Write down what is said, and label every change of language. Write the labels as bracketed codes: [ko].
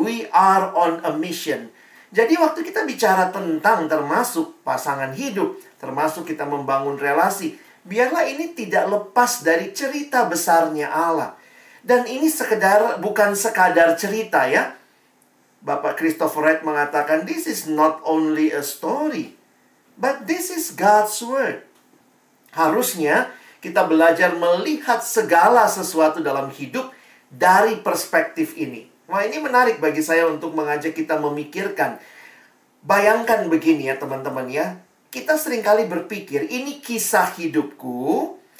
[en] We are on a mission. [id] Jadi waktu kita bicara tentang termasuk pasangan hidup, termasuk kita membangun relasi, biarlah ini tidak lepas dari cerita besarnya Allah. Dan ini bukan sekadar cerita ya. Bapak Christopher Wright mengatakan, [en] this is not only a story, but this is God's word. [id] Harusnya kita belajar melihat segala sesuatu dalam hidup dari perspektif ini. Wah, ini menarik bagi saya untuk mengajak kita memikirkan. Bayangkan begini ya teman-teman ya. kita seringkali berpikir, ini kisah hidupku.